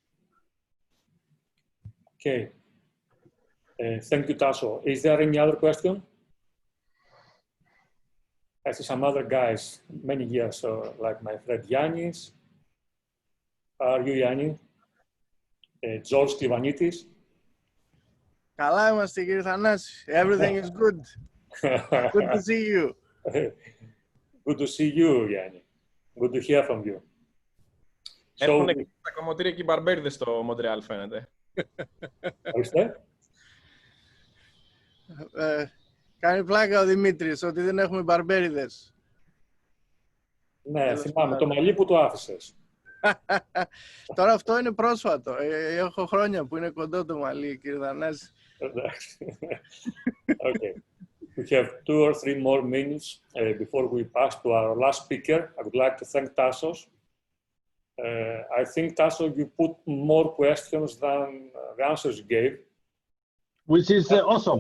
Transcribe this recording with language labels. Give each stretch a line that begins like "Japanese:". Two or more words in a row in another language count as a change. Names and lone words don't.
English: Okay. Thank you, Tasso. Is there any other question? I see some other guys, many years, like my friend Yannis. Are you Yanni? George Klyvanitis.
Greek: Καλά είμαστε, κύριε Θανάση.
English: Everything is good. Good to see you. Good to see you, Yanni. Good to hear from you.
Greek: Έχουν τα κομμωτήρια και οι μπαρμπέριδες στο Μοντρεάλ, φαίνεται. Ορίστε. Κάνει πλάκα ο Δημήτρης ότι δεν έχουμε μπαρμπέριδες. Ναι, θυμάμαι. Το μαλλί που το άφησες. Τώρα αυτό είναι πρόσφατο. Έχω χρόνια που είναι κοντό το μαλλί, κύριε Θανάση.
English: Okay. We have 2 or 3 more minutes before we pass to our last speaker. I would like to thank Tasos. I think, Tasos, you put more questions than the answers you gave. Which is awesome.